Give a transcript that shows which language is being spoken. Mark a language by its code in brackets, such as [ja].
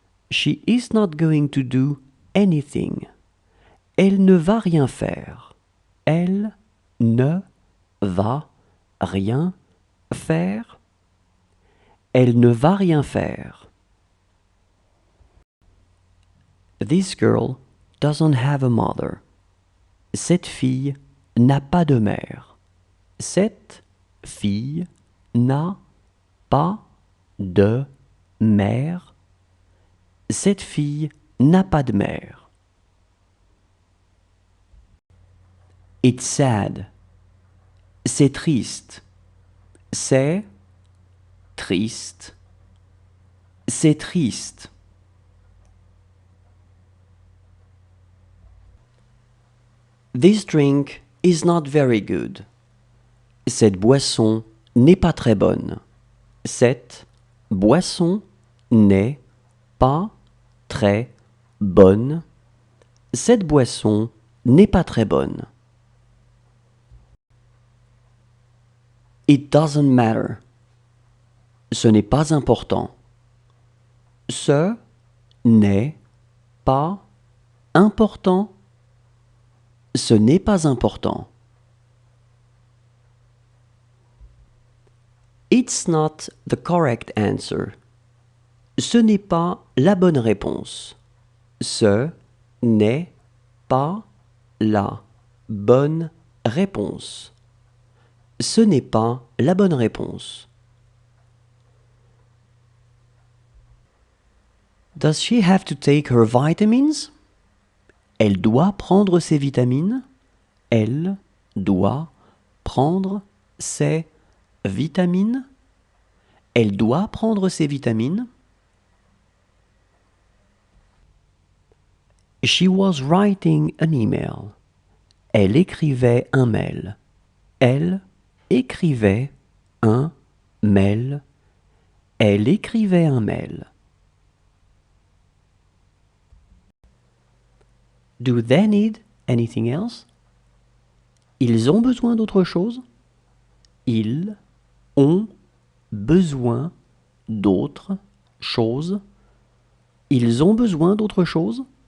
[en] She is not going to do anything. [fr] Elle ne va rien faire. Elle ne va rien faire. Elle ne va rien faire. [en] This girl doesn't have a mother. [fr] Cette fille n'a pas de mère. Cette fille n'a pas de mère. Cette fille n'a pas de mère. [en] It's sad. [fr] C'est triste. C'est triste. C'est triste. [en] This drink is not very good. [fr] Cette boisson n'est pas très bonne. Cette boisson n'est pas très bonne. Cette boisson n'est pas très bonne. [en] It doesn't matter. [fr] Ce n'est pas important. Ce n'est pas important. Ce n'est pas important. [en] It's not the correct answer. [fr] Ce n'est pas la bonne réponse. Ce n'est pas la bonne réponse. Ce n'est pas la bonne réponse. [en] Does she have to take her vitamins? [fr] Elle doit prendre ses vitamines. Elle doit prendre ses vitamines. Elle doit prendre ses vitamines. [en] She was writing an email. [fr] Elle écrivait un mail. Elle écrivait un mail. Elle écrivait un mail. [en] Do they need anything else? [fr] Ils ont besoin d'autre chose? Ils ont besoin d'autre chose. Ils ont besoin d'autre chose?